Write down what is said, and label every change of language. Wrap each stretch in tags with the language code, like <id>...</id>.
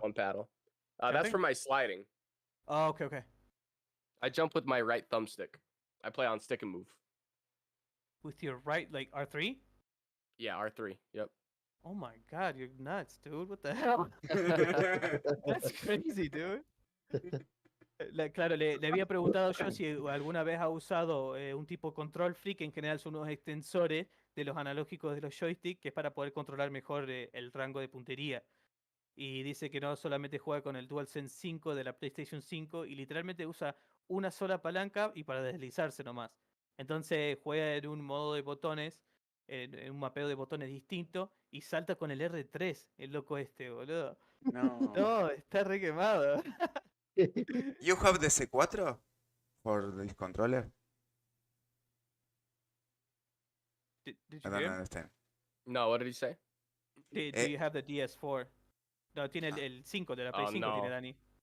<en>one paddle. That's Jumping? for my sliding. Oh, okay, okay. I jump with my right thumbstick. I play on stick and move. With your right, like R3? Yeah, R3. Yep. Oh my God, you're nuts, dude. What the hell? That's crazy, dude.</en> <es>Claro, le había preguntado yo si alguna vez ha usado un tipo control freak, que en general son unos extensores de los analógicos de los joysticks, que es para poder controlar mejor el rango de puntería. Y dice que no solamente juega con el DualSense 5 de la PlayStation 5 y literalmente usa una sola palanca y para deslizarse nomás. Entonces juega en un modo de botones, en un mapeo de botones distinto y salta con el R3, el loco este, boludo. No. No, está re quemado. You have the C4 for this controller? Did I you don't hear? understand. No, what did he say?</es> <en>Do you have the DS4?</en> <es>No, tiene el 5 de la Play</es> <en>Oh</en> <es>5, tiene no, Dani.</es>